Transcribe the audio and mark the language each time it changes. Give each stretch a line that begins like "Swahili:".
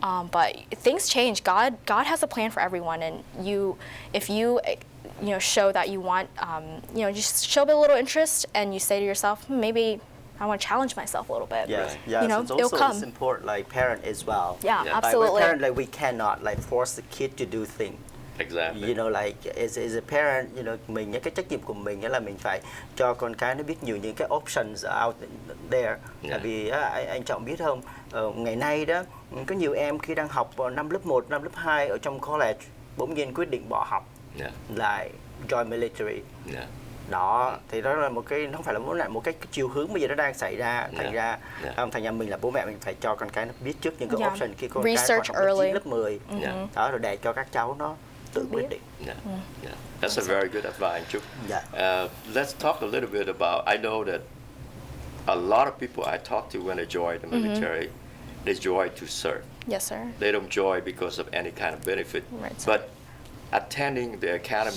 English: But things change. God has a plan for everyone, and if you show that you want, just show a little interest, and you say to yourself, maybe I want to challenge myself a little bit. Yes, You know, it's it'll also come. important, like parent as well. Yeah, Yeah. absolutely. Like, parent, like, we cannot like force the kid to do things. Exactly. You know, like as a parent, you know,
Vietnamese: mình cái trách nhiệm của mình là mình phải cho con cái nó biết nhiều những cái
English: options out there.
Vietnamese: Tại vì anh Trọng biết không, ngày nay đó có nhiều em khi đang học năm lớp 1, năm lớp 2 ở trong college bỗng nhiên quyết định bỏ học lại
English: join military.
Vietnamese: Đó, thì đó là một cái, nó không phải là một cái chiều hướng bây giờ nó đang xảy ra, thành ra mình là bố mẹ mình phải cho con cái nó biết trước những cái option khi con cái còn học lớp 9, lớp 10. Đó, rồi để cho các cháu nó tự quyết định.
English: That's a very good advice, Chúc. Let's talk a little bit about, I know that a lot of people I talk to when they join the military, they join to serve. Yes, sir. They don't join because of any kind of benefit. Right, but attending the academy.